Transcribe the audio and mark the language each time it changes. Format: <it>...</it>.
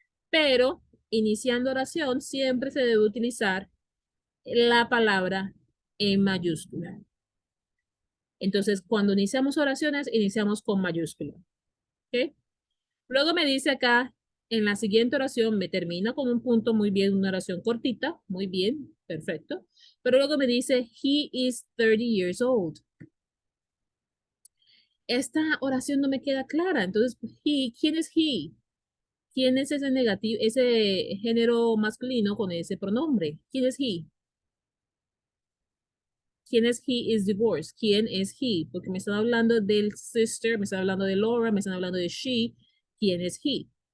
<es>Pero iniciando oración siempre se debe utilizar la palabra en mayúscula. Entonces, cuando iniciamos oraciones, iniciamos con mayúscula. ¿Ok? Luego me dice acá, en la siguiente oración, me termina con un punto, muy bien, una oración cortita, muy bien, perfecto. Pero luego me dice,</es> <en>he is 30 years old.</en> <es>Esta oración no me queda clara. Entonces, ¿quién es he? ¿Quién es ese negativo, ese género masculino con ese pronombre? ¿Quién es he? ¿Quién es</es> <en>he is divorced?</en> <es>¿Quién es he? Porque me están hablando del sister, me están hablando de Laura, me están hablando de she. ¿Quién es he?</es>